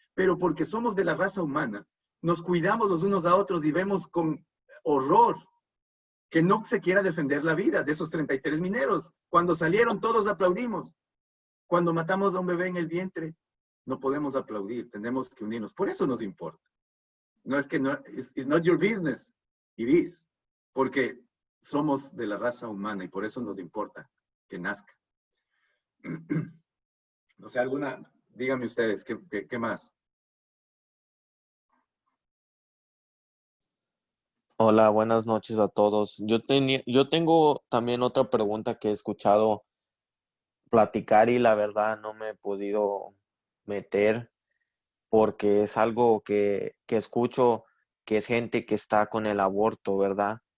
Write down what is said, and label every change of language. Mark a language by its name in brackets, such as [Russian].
[Spanish] Pero porque somos de la raza humana, nos cuidamos los unos a otros y vemos con horror que no se quiera defender la vida de esos 33 mineros. Cuando salieron todos aplaudimos. Cuando matamos a un bebé en el vientre, no podemos aplaudir, tenemos que unirnos. Por eso nos importa. No es que no, [English] it's not your business. It is. [Spanish] Porque somos de la raza humana y por eso nos importa que nazca. No sé, díganme ustedes, ¿qué más? Hola, buenas noches a todos. Yo tengo también otra pregunta que he escuchado platicar y la verdad no me he podido meter porque es algo que escucho que es gente que está con el aborto, ¿verdad?